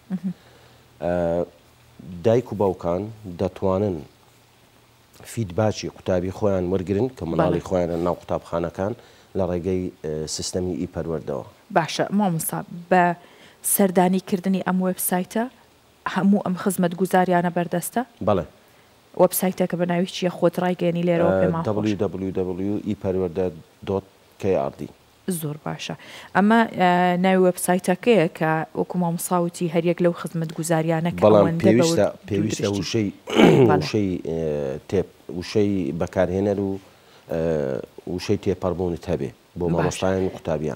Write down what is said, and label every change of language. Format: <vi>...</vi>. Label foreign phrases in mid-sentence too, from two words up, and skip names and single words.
<ckb>دایک و باوکان دەتوانن فیدباچی قوتابی خۆیان وەرگرن کە منداڵی خۆیانە ناو قوتابخانەکان لە ڕێگەی سیستەمی ئی پەروەردەوە باشە مامۆستا بە سەردانیکردنی ئەم وێبسایتە هەموو ئەم خزمەت گوزاریانە بەردەستە؟ بەڵێ وەبسایتەکە بە ناوی چیە خۆت ڕایگەێنی لێرەوە پێمان www.ePerwerder.krd زۆر باشە ئەمە ناوی وەبسایتەکەیە کە وەکو مامۆساوتی هەریەک لەو خزمەت گوزاریانە بەڵام پێویستە وشەی بەکارهێنەر و وشەی تێپەڕبوونت هەبێ بۆ مامۆستایان و قوتابیان</ckb>